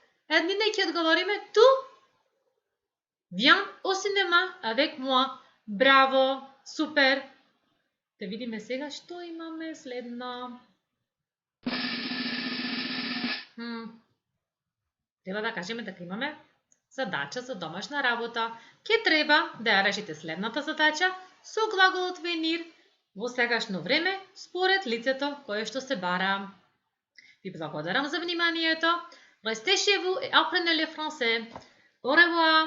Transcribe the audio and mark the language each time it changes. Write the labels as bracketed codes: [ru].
[mk] Еднина ќе одговориме [fr] tu viens au cinéma avec moi. [mk] Браво, супер. Да видиме сега што имаме следно. Треба да кажеме дека имаме задача за домашна работа. Ке треба да ја решите следната задача со глаголот venir во сегашно време според лицето кое што се бара. Ви благодарам за вниманието. [fr] Restez chez vous et apprenez le français. Au revoir.